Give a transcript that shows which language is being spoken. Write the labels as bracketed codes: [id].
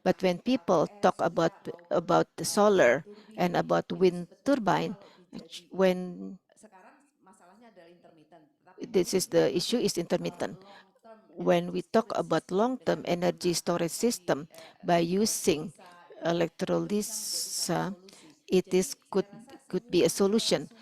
[en] But when people talk about the solar and about wind turbine, when [id] sekarang masalahnya adalah intermittent. [en] this is the issue is intermittent. When we talk about long-term energy storage system by using electrolysis, it is could be a solution.